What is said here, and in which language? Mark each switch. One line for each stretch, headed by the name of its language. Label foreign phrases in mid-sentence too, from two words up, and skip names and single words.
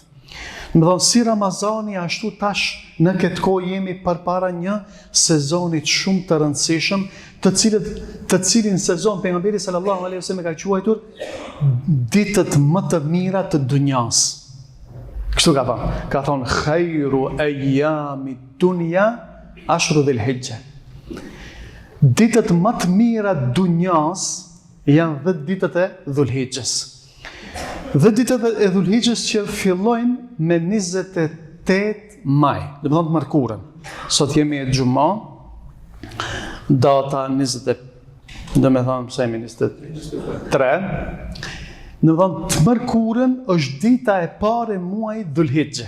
Albanian: Si Ramazani, ashtu tash në këtë kohë jemi përpara një sezonit shumë të rëndësishëm, të cilin sezon pejgamberi
Arabic: صلى الله عليه وسلم
Albanian: ka quajtur ditët më të mira të dunjas. Kështu ka thënë. Ka thënë
Arabic: خير أيام الدنيا عشر ذي الحجة.
Albanian: Ditët më të mira të dunjas janë 10 ditët e Dhulhijhes. 10 ditët e Dhulhijhes që fillojnë me 28 maj, dhe më thonë të mërkurën. Sot jemi e gjuma, data 23, dhe më thonë të mërkurën është dita e pare muaj Dhulhijhe.